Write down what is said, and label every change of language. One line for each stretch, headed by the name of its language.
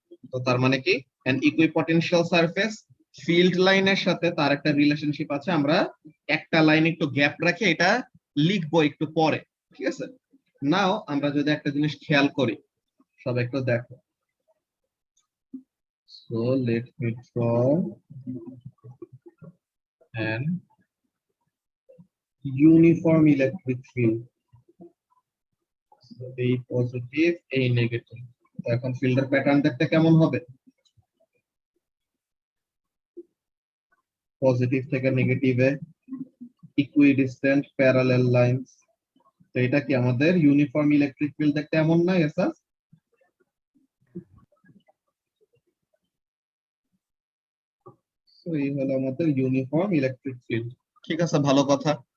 Bangla: তো তার মানে কি,
English: an equipotential surface
Bangla: ফিল্ড লাইনের সাথে তার একটা রিলেশনশিপ আছে। আমরা একটা লাইন একটু গ্যাপ রাখি, এটা লিখবো একটু পরে, ঠিক আছে? নাও আমরা যদি একটা জিনিস খেয়াল করি, সব একটু দেখো।
English: So let me draw an uniform electric field. So A positive, A negative.
Bangla: তো এখন ফিল্ডের প্যাটার্ন দেখতে কেমন হবে? পজিটিভ থেকে নেগেটিভে ইকুইডিস্ট্যান্ট প্যারালাল লাইনস। তো এটা কি আমাদের ইউনিফর্ম ইলেকট্রিক ফিল্ড দেখতে এমন না? এসাস এই হলো আমাদের ইউনিফর্ম ইলেকট্রিক ফিল্ড, ঠিক আছে? ভালো কথা।